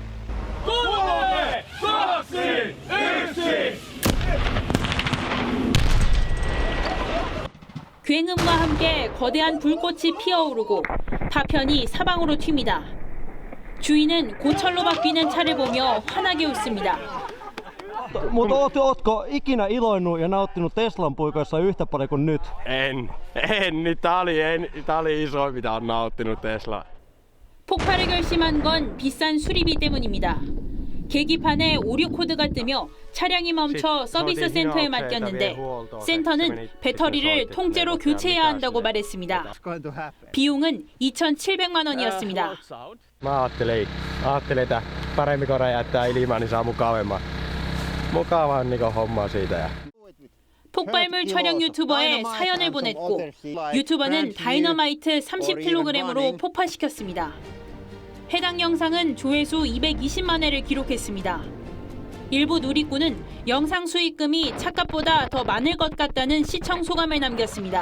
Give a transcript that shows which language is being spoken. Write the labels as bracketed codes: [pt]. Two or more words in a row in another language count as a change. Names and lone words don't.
[ko] 굉음과 함께 거대한 불꽃이 피어오르고 파편이 사방으로 튑니다. 주인은 고철로 바뀌는 차를 보며 환하게 웃습니다. [fi] Mutta ootko ikinä iloinut ja nauttinut Teslan puikoissa yhtä paljon kuin nyt? En. Tää oli isoin mitä on nauttinut Tesla. [ko] 폭발을 결심한 건 비싼 수리비 때문입니다. 계기판에 오류 코드가 뜨며 차량이 멈춰 서비스 센터에 맡겼는데 센터는 배터리를 통째로 교체해야 한다고 말했습니다. 비용은 2,700만 원이었습니다. [fi] Mä ajattelin, että paremmin kun räjäyttää ilmaan, niin saa mukavaa niinku hommaa siitä. [ko] 폭발물 촬영 유튜버에 사연을 보냈고 유튜버는 다이너마이트 30kg으로 폭파시켰습니다. 해당 영상은 조회수 220만 회를 기록했습니다. 일부 누리꾼은 영상 수익금이 차값보다 더 많을 것 같다는 시청 소감을 남겼습니다.